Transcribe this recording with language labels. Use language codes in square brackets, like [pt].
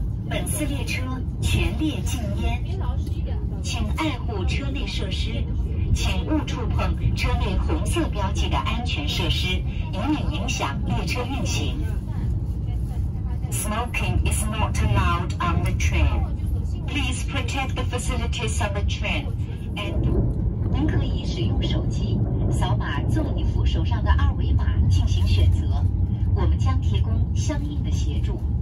[zh] 本次列车全列禁烟，请爱护车内设施，请勿触碰车内红色标记的安全设施，以免影响列车运行。 [en] Smoking is not allowed on the train. Please protect the facilities on the train. And [zh] 您可以使用手机扫码座椅扶手上的二维码进行选择，我们将提供相应的协助。